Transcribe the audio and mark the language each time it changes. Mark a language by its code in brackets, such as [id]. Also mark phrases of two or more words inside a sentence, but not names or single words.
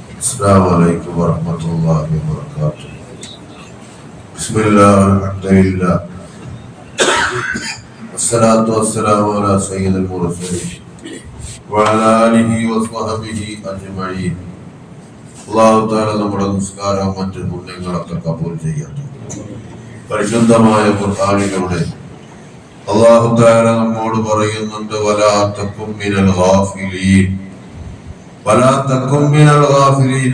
[ar] السلام عليكم ورحمة الله وبركاته. بسم الله والحمد لله والصلاة والسلام على سيد المرسلين وعلى آله وصحبه أجمعين. الله تعالى [ml] നമ്മുടെ നിസ്കാരവും മറ്റു പുണ്യങ്ങളൊക്കെ കബൂൽ ചെയ്യട്ടെ. പരിശുദ്ധമായ ഖുർആനിലൂടെ [ar] الله تعالى [ml] നമ്മോട് പറയുന്നുണ്ട്, [ar] ولا تكن من الغافلين, ولا تكن من الغافلين.